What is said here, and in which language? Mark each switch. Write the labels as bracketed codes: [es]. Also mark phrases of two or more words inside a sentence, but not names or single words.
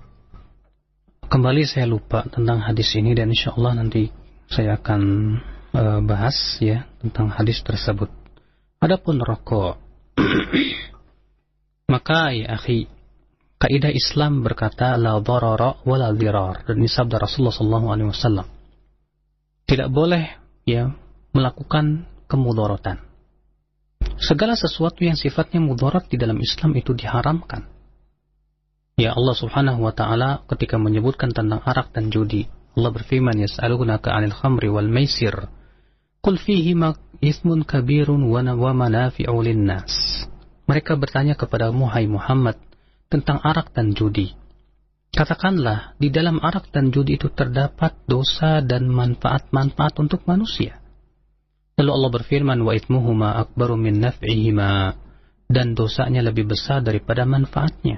[id] Kembali saya lupa tentang hadis ini, dan insyaallah nanti saya akan bahas ya tentang hadis tersebut. Adapun rokok, maka [ar] يا أخي, [id] kaidah Islam berkata [ar] لا ضرر ولا ضرار, [id] dan ini sabda Rasulullah SAW. Tidak boleh ya melakukan kemudaratan. Segala sesuatu yang sifatnya mudarat di dalam Islam itu diharamkan. Ya Allah [ar] سبحانه وتعالى [id] ketika menyebutkan tentang arak dan judi, Allah berfirman, [ar] يسألونك عن الخمر والميسر قل فيهما إثم كبير ومنافع للناس. [id] Mereka bertanya kepadamu, hai Muhammad, tentang arak dan judi. Katakanlah, di dalam arak dan judi itu terdapat dosa dan manfaat-manfaat untuk manusia. Lalu Allah berfirman, [ar] وإثمهما أكبر من نفعهما, [id] dan dosanya lebih besar daripada manfaatnya.